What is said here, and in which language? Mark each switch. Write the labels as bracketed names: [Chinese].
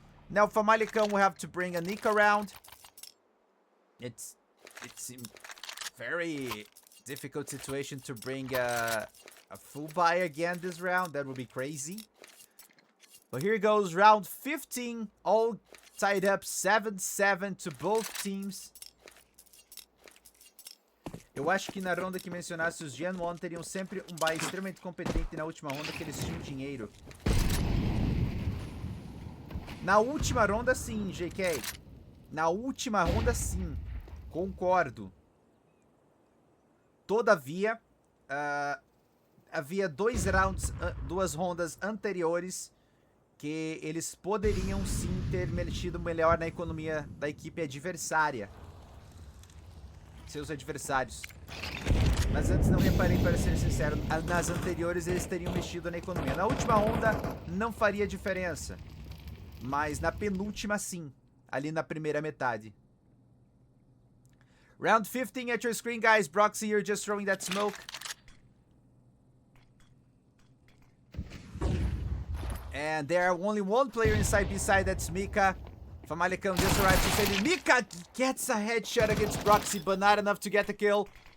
[English] Now, FAMALICÃO will have to bring a Nick around. It's a very difficult situation to bring a full buy again this round. That would be crazy. But here goes round 15. All tied up 7-7 to both teams. [Portuguese] Eu acho que na ronda que mencionasse, os Gen 1 teriam sempre um buy extremamente competente na última ronda, que eles tinham dinheiro. Na última ronda, sim, JK. Na última ronda, sim. Concordo. Todavia, havia 2 rondas anteriores que eles poderiam sim ter mexido melhor na economia da equipe adversária. Seus adversários. Mas antes não reparei, para ser sincero, nas anteriores eles teriam mexido na economia. Na última ronda não faria diferença, mas na penúltima sim, ali na primeira metade. [English] Round 15 at your screen, guys. Broxy here just throwing that smoke. And there are only 1 player inside B-side, that's Mika. FAMALICÃO just arrived to save. Mika gets a headshot against Broxy, but not enough to get the kill.